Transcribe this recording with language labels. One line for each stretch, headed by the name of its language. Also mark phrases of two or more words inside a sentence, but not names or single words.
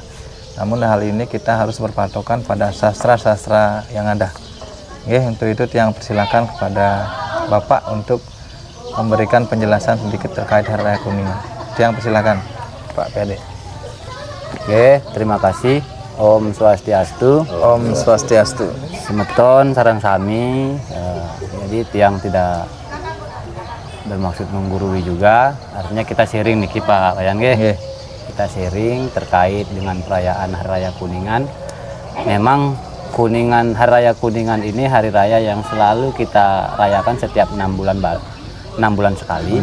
Indonesian: Namun hal ini kita harus berpatokan pada sastra-sastra yang ada. Untuk itu yang persilakan kepada Bapak untuk memberikan penjelasan sedikit terkait Hari Raya Kuningan. Yang persilakan Pak PD. Terima kasih.
Sanskrit: Om Swastiastu. Om Swastiastu.
Balinese: Semeton sareng sami.
Indonesian: Jadi tiang tidak bermaksud menggurui juga. Artinya kita sharing nih Pak Wayan Kita sharing terkait dengan perayaan Hari Raya Kuningan. Memang Kuningan, Hari Raya Kuningan ini hari raya yang selalu kita rayakan setiap 6 bulan sekali.